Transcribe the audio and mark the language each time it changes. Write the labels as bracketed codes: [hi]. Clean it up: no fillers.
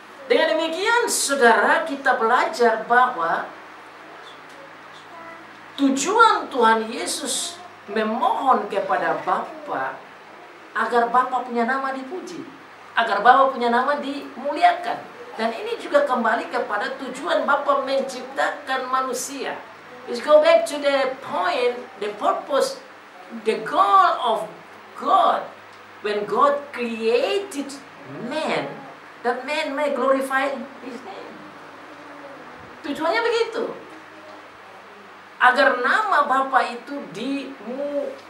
[id] Dengan demikian, saudara, kita belajar bahwa tujuan Tuhan Yesus memohon kepada Bapa agar Bapa punya nama dipuji, agar Bapa punya nama dimuliakan. Dan ini juga kembali kepada tujuan Bapa menciptakan manusia. [en] Let's go back to the point, the purpose, the goal of God. When God created man, that man may glorify His name. [id] Tujuannya begitu. Agar nama Bapa itu dimuliakan.